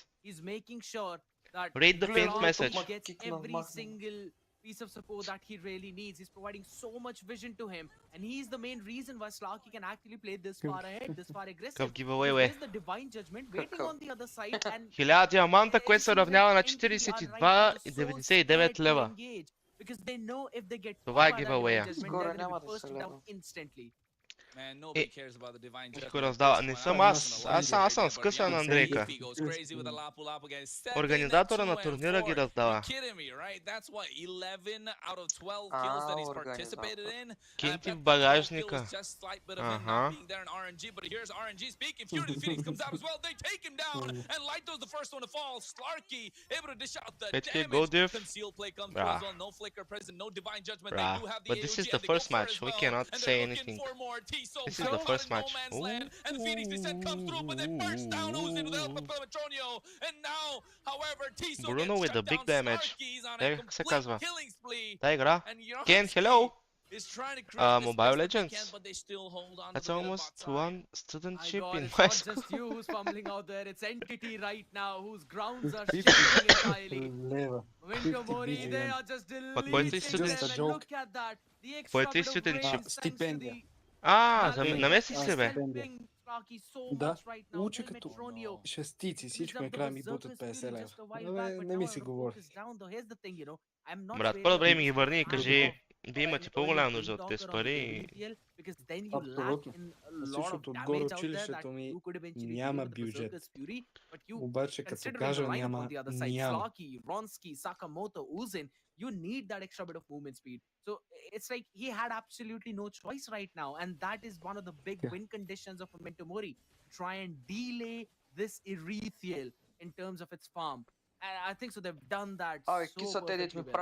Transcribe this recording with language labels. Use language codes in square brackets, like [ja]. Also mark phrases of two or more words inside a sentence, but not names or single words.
[en] He's making sure that read the pinned message. Gets every single piece of support that he really needs. He's providing so much vision to him, and he's the main reason why Slarky can actually play this far ahead, this far aggressive. Giveaway. The divine judgment waiting on the other side, and [bg] 1000 диаманта, което се равнява на 42,99 лева. [en] because they know if they get [bg] това е giveaway. Никой раздава. Не съм аз. Аз съм скъсан на Андрейка. Организатора на турнира ги раздава. Кинти в багажника. Ага. Петки [en] go diff. [bg] Bra. [en] But this is the first match. We cannot say anything. This is the first match. And Phoenix descent comes through, but they burst down Uzin with the help of Petronio. And now, however, Tiso Bruno with the big damage. [bg] Как се казва? [en] killing spree. [bg] Та игра. Ken, hello. [en] Is trying to create Mobile Legends. but they still hold on That's to almost one studentship in it's my not school. just you who's fumbling out there. It's Entity right now whose grounds are shaking entirely. Momentum Mori, they are just deleting them, and look at that. The extra bit of range thanks to the [bg] намеси се, бе. Да, учи като шестици, всичко накрая ми бутат 50 лева. Не ми си говори. Брат, по-добре ми ги върни и кажи, вие имате по-голяма нужда от тези пари. Абсолютно. Защото отгоре училището ми няма бюджет. Обаче като кажа няма. [en] You need that extra bit of movement speed. So it's like he had absolutely no choice right now. And that is one of the big win conditions of Memento Mori. Try and delay this Erethiel in terms of its farm. And I think so they've done that so perfectly well.